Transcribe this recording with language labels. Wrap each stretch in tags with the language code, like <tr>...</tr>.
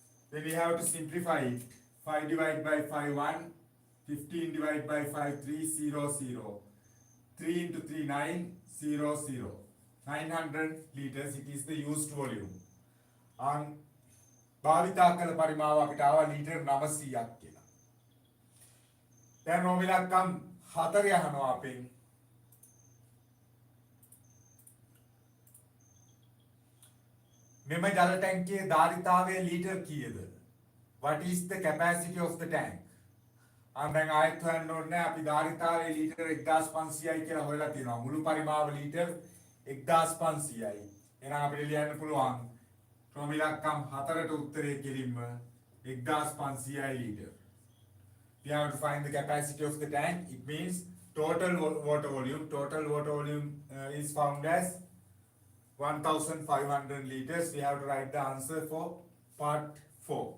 <en>Then we have to simplify it. 5 divided by 5 1, 15 divided by 5 3 0 0, 3 into 3 9 0 0, 900 liters, it is the used volume.</en> <si>භාවිතා කළ පරිමාව අපිට ආවා litre 900ක් කියලා. දැන් රෝම ඉලක්කම් 4 අහනවා අපෙන්. මෙම ජල ටැංකියේ ධාරිතාවය ලීටර් කීයද?</si> <en>What is the capacity of the tank?</en> <si>දැන් ආයෙත් හොයන්න ඕනේ අපි ධාරිතාවය ලීටර් 1500යි කියලා හොයලා තියෙනවා. මුළු පරිමාව ලීටර් 1500යි. එහෙනම් අපිට ලියන්න පුළුවන් රෝම ඉලක්කම් 4ට උත්තරේ කෙලින්ම 1500යි litre.</si> <en>We have to find the capacity of the tank. It means total water volume. Total water volume is found as 1500 liters. We have to write the answer for part 4.</en>